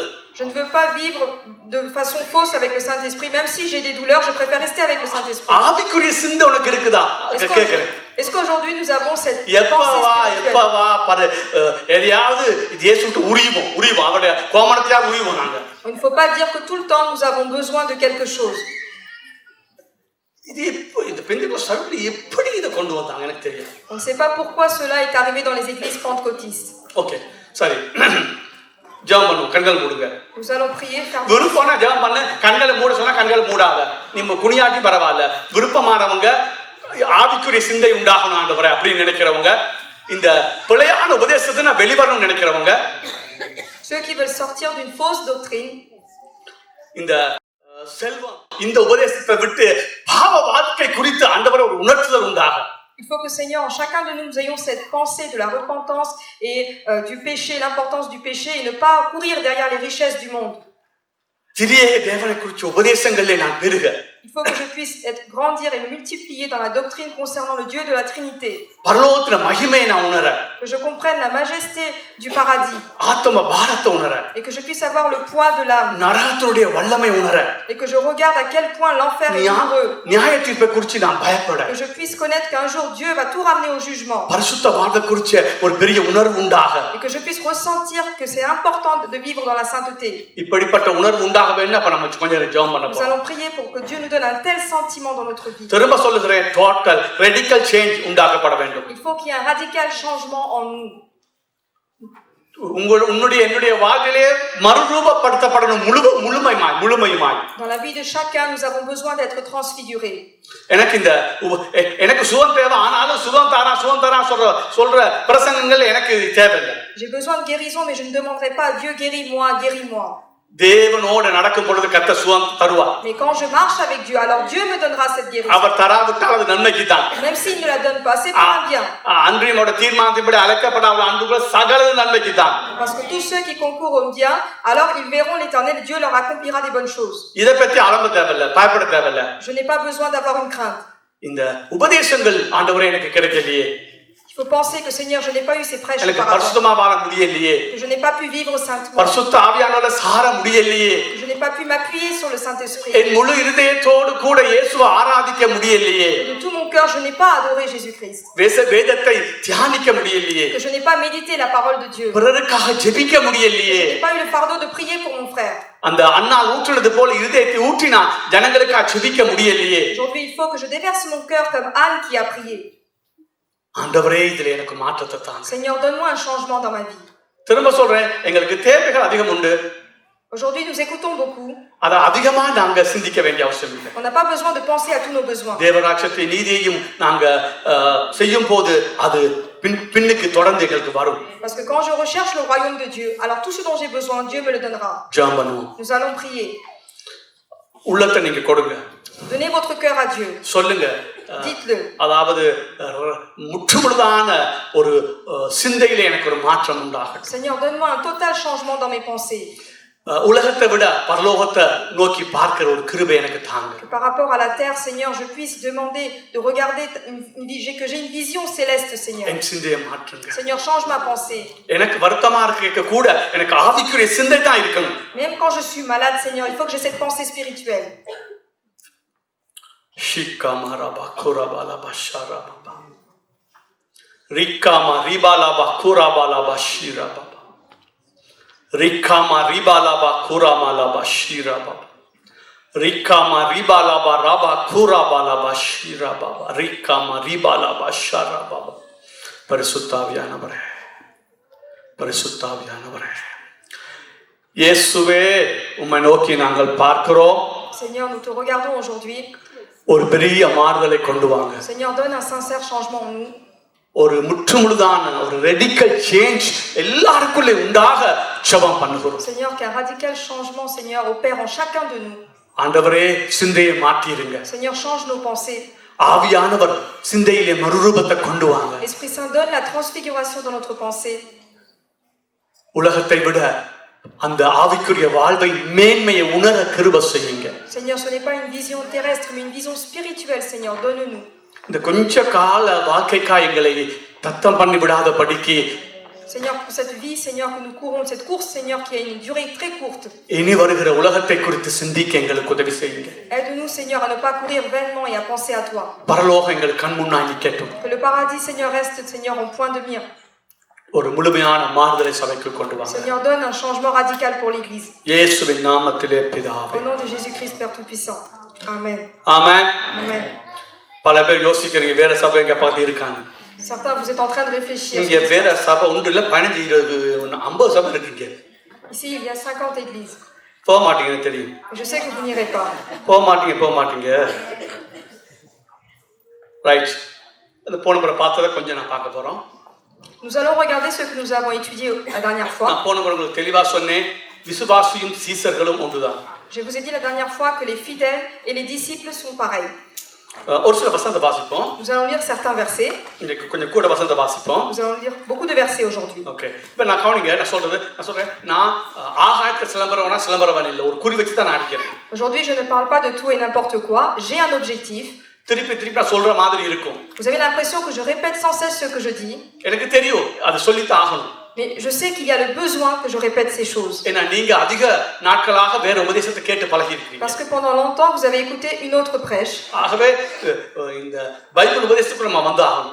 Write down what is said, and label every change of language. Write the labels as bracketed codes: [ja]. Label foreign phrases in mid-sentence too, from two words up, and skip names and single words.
[fr] Je ne veux pas vivre de façon fausse avec le Saint-Esprit. Même si j'ai des douleurs, je préfère rester avec le Saint-Esprit. [ta] ஆவிக்குரிய சிந்தை உனக்கு இருக்குதா? கேக்குறேன். [fr] Est-ce qu'aujourd'hui nous avons cette [ta] எப்பவா பாரு எதையாவது இயேசுக்கு உரிவோம் அவருடைய கோமணத்தையாவது உரிவோம் நாங்க. [fr] Il ne faut pas dire que tout le temps nous avons besoin de quelque chose. [ta] இது இந்த பெந்தெகோஸ்து சபையில எப்படி இத கொண்டு வந்தாங்க எனக்கு தெரியல. [fr] On ne sait pas pourquoi cela est arrivé dans les églises pentecôtistes. [ta] ஓகே சரி, ஜெபம் பண்ணுவோம். கண்கள் மூடுங்க. [fr] Nous allons prier. [ta] விருப்பம்னா ஜெபம் பண்ணு. கண்களை மூட சொன்னா கண்களை மூடாத. நீங்க குனியாட்டி பரவாயில்ல. விருப்பமானவங்க ஆவிக்குரிய சிந்தை உண்டாகணும் ஆண்டவரே அப்படின்னு நினைக்கிறவங்க, இந்த பிழையான உபதேசத்தை நான் வெளிவரணும்னு நினைக்கிறவங்க, [fr] ceux qui veulent sortir d'une fausse doctrine, [ta] இந்த செல்வம் இந்த உபதேசத்தை விட்டு பாவ வாழ்க்கை குறித்து ஆண்டவரே ஒரு உணர்த்துதல் உண்டாக. [fr] Il faut que Seigneur, en chacun de nous ayons cette pensée de la repentance et du péché, l'importance du péché, et ne pas courir derrière les richesses du monde. [ta] தேவனை குறித்த உபதேசங்களே நான் பெருக. [fr] Il faut que je puisse grandir et me multiplier dans la doctrine concernant le Dieu de la Trinité. [ta] பரலோகத்தின் மகிமையை நான் உணர. [fr] Que je comprenne la majesté du paradis. [ta] ஆத்ம பாரத்தை உணர. [fr] Et que je puisse avoir le poids de l'âme. [ta] நரகத்துடைய வல்லமை உணர. [fr] Et que je regarde à quel point l'enfer est douloureux. [ta] நியாய தீர்ப்பை குறித்து நான் பயப்பட. [fr] Que je puisse connaître qu'un jour Dieu va tout ramener au jugement. [ta] பரிசுத்த வாழ்வை குறித்து ஒரு பெரிய உணர்வு உண்டாக. [fr] Et que je puisse ressentir que c'est important de vivre dans la sainteté. [ta] இப்படிப்பட்ட உணர்வு உண்டாக வேணும். அப்ப நம்ம கொஞ்சம் ஜெபம் பண்ண [fr] Nous allons prier pour que Dieu nous donne un tel sentiment dans notre vie. [ta] திரும்ப சொல்லுகிறேன், [en] total radical change [ta] உண்டாக்கப்பட வேண்டும். [fr] Il faut qu'il y ait un radical changement en nous. [ta] உன்னுடைய என்னுடைய வாழ்க்கையிலே மறுரூபப்படுத்தப்படணும் முழுமையுமாய். [fr] Dans la vie de chacun, nous avons besoin d'être transfigurés. [ta] எனக்கு சுகம் தேவை, ஆனாலும் சுகம் தாரா சொல்ற பிரசங்கங்கள் எனக்கு தேவையில்லை. [fr] J'ai besoin de guérison, mais je ne demanderai pas à Dieu guéris-moi. [ta] தேவனோட நடக்கும் பொழுது கர்த்தர் சுகம் தருவார். [fr] Mais quand je marche avec Dieu, alors Dieu me donnera cette guérison. [ta] அவர் தராவிட்டால் அது நன்மைக்கு தான். [fr] Même s'il ne la donne pas, c'est pour un bien. [ta] அன்றியோட தீர்மானத்தின்படி அழைக்கப்படாத அன்புகள் சகல நன்மைக்கு தான். [fr] Parce que tous ceux qui concourent au bien, alors ils verront l'Éternel, Dieu leur accomplira des bonnes choses. [ta] இத பத்தி அலம்ப தேவையில்லை, பயப்பட தேவையில்லை. [fr] Je n'ai pas besoin d'avoir une crainte. [ta] இந்த உபதேசங்கள் ஆண்டவரே எனக்கு கிடைக்கலையே. [fr] Il faut penser que Seigneur, je n'ai pas eu ces prêches [ta] எனக்கு [fr] auparavant. [ta] பரிசுத்தமா வாழ முடியலையே. [fr] Que je n'ai pas pu vivre saintement. [ta] பரிசுத்த ஆவியானவரால சார முடியலையே. [fr] Que je n'ai pas pu m'appuyer sur le Saint-Esprit. [ta] என் முழு இதயத்தோடு கூட இயேசுவை ஆராதிக்க முடியலையே. [fr] De tout mon cœur, je n'ai pas adoré Jésus-Christ. [ta] வேதத்தை தியானிக்க முடியலையே. [fr] Que je n'ai pas médité la parole de Dieu. [ta] பிறருக்காக ஜெபிக்க முடியலையே. [fr] Je n'ai pas eu le fardeau de prier pour mon frère. [ta] அந்த அன்னாள் ஊற்றுனது போல இதயத்தை ஊற்றினா ஜனங்களுக்காக ஜெபிக்க முடியலையே. [fr] Aujourd'hui, il faut que je déverse mon cœur comme Anne qui a prié. [ta] ஆண்டவரே, இதிலே எனக்கு மாற்றத்தை தாங்க. [fr] Seigneur, donne-moi un changement dans ma vie. [ta] திரும்ப சொல்றேன், எங்களுக்கு தேவைகள் அதிகம் உண்டு. [fr] Aujourd'hui, nous écoutons beaucoup. [ta] அத அதிகமா நாங்க சிந்திக்க வேண்டிய அவசியம் இல்லை. [fr] On n'a pas besoin de penser à tous nos besoins. [ta] தேவராட்சத்தை நீதியையும் நாங்க செய்யும் போது அது பின்னுக்கு தொடர்ந்து எங்களுக்கு வரும். [fr] Parce que quand je recherche le royaume de Dieu, alors tout ce dont j'ai besoin, Dieu me le donnera. [ta] ஜெபம் பண்ணுவோம். [fr] Nous allons prier. [ta] உள்ளத்தை நீங்க கொடுங்க. [fr] Donnez votre cœur à Dieu. [ta] சொல்லுங்க. [fr] Dites-le. [ta] அதாவது முற்றுமுழுதான ஒரு சிந்தையிலே எனக்கு ஒரு மாற்றம் உண்டாகட்டும். [fr] Seigneur, donne-moi un total changement dans mes pensées. [ta] உலகத்தை விட பரலோகத்தை நோக்கி பார்க்கிற ஒரு கிருபை எனக்கு தாங்க. [fr] Par rapport à la terre, Seigneur, je puisse demander de regarder que j'ai une vision céleste, Seigneur. [ta] என் சிந்தையை மாற்றுங்க. [fr] Seigneur, change ma pensée. [ta] எனக்கு வருத்தமா இருக்க கூட எனக்கு ஆவிக்குரிய சிந்தை தான் இருக்கணும். [fr] Même quand je suis malade, Seigneur, il faut que j'ai cette pensée spirituelle. ஷிகாமரபா குரபாலபா ஷரபா ரிகாமா ரிபாலபா குரபாலபா ஷிரபா ரிகாமா ரிபாலபா குரமாலபா ஷிரபா ரிகாமா ரிபாலபா ரபா குரபாலபா ஷிரபா ரிகாமா ரிபாலபா ஷரபா. [ta] பரிசுத்தாவியானவரே, பரிசுத்தாவியானவரே, இயேசுவே உம்மை நோக்கி நாங்கள் பார்க்கிறோம். [fr] Seigneur, nous te regardons aujourd'hui. [ta] ஒரு பெரிய மாறுதலை கொண்டு வாங்க. [fr] Seigneur, donne un sincère changement en nous. [ta] ஒரு முற்றுமுழுதான ஒரு [en] radical change [ta] எல்லாருக்குள்ளே உண்டாக ஜெபம் பண்ணுகிறோம். [fr] Seigneur, qu'un radical changement, Seigneur, opère en chacun de nous. [ta] ஆண்டவரே, சிந்தையை மாற்றிடுங்க. [fr] Seigneur, change nos pensées. [ta] ஆவியானவர் சிந்தையிலே மறுரூபத்தை கொண்டு வாங்க. [fr] L'Esprit Saint donne la transfiguration dans notre pensée. [ta] உலகத்தை விட அந்த ஆவிக்குரிய வாழ்வை மேன்மையை உணர கிருபை செய்யுங்க. [fr] Seigneur, ce n'est pas une vision terrestre, mais une vision spirituelle, Seigneur, donne-nous. [ta] இந்த கொஞ்ச கால வாழ்க்கைக்காய் எங்களை தத்தம் பண்ணி விடாதபடிக்கு [fr] Seigneur, pour cette vie, Seigneur, que nous courons, cette course, Seigneur, qui a une durée très courte. [ta] இனி வருகிற உலகத்தை குறித்து சிந்திக்க எங்களுக்கு உதவி செய்யுங்க. [fr] Aide-nous, Seigneur, à ne pas courir vainement et à penser à toi. [ta] பரலோகம் எங்கள் கண் முன்னாடி நிக்கட்டும். [fr] Que le paradis, Seigneur, reste, Seigneur, en point de mire. [ta] ஒரு முழுமையான மாறுதலை சபைக்கு கொண்டு வாங்க. [fr] Seigneur, donne un changement radical pour l'Église. [ta] இயேசுவின் நாமத்திலே பிதாவே. [fr] Au nom de Jésus-Christ, Père Tout-Puissant. Amen. [ta] ஆமென். [fr] Amen. [ta] பல பேர் யோசிக்கிறீங்க வேற சபை எங்க பக்கத்துல இருக்காங்க. [fr] Certains, vous êtes en train de réfléchir. [ta] இங்க வேற சபை உண்டு இல்ல 15 20 50 சபை இருக்குங்க. [fr] Ici, il y a 50 églises. [ta] போக மாட்டீங்கன்னு தெரியும். [fr] Je sais que vous n'irez pas. [ta] போக மாட்டீங்க. ரைட். அந்த போன முறை பார்த்ததை கொஞ்சம் நான் பார்க்க போறோம். [fr] Nous allons regarder ce que nous avons étudié la dernière fois. [ta] நான் போன முறை உங்களுக்கு தெளிவா சொன்னேன், விசுவாசியும் சீசர்களும் ஒன்றுதான். [fr] Je vous ai dit la dernière fois que les fidèles et les disciples sont pareils. [ta] ஒரு சில வசனத்தை வாசிப்போம். [fr] Nous allons lire certains versets. [ta] இன்னைக்கு கொஞ்சம் கூட வசனத்தை வாசிப்போம். [fr] Nous allons lire beaucoup de versets aujourd'hui. [ta] ஓகே. இப்போ நான் கவனிங்க, நான் சொல்றேன் நான் ஆகாயத்துல சிலம்பரவன் இல்லை, ஒரு குறி வச்சு தான் நான் அடிக்கிறேன். [fr] Aujourd'hui, je ne parle pas de tout et n'importe quoi. J'ai un objectif. [ta] திருப்பி நான் சொல்ற மாதிரி இருக்கும். [fr] Vous avez l'impression que je répète sans cesse ce que je dis. [ta] எனக்கு தெரியும், அது சொல்லித்தான் ஆகணும். [fr] Mais je sais qu'il y a le besoin que je répète ces choses. [ta] ஏன்னா நீங்க அதிக நாட்களாக வேற உபதேசத்தை கேட்டு பழகி இருக்கீங்க. [fr] Parce que pendant longtemps, vous avez écouté une autre prêche. [ta] ஆகவே இந்த பைபிள் உபதேசத்துக்கு நம்ம வந்து ஆகணும்.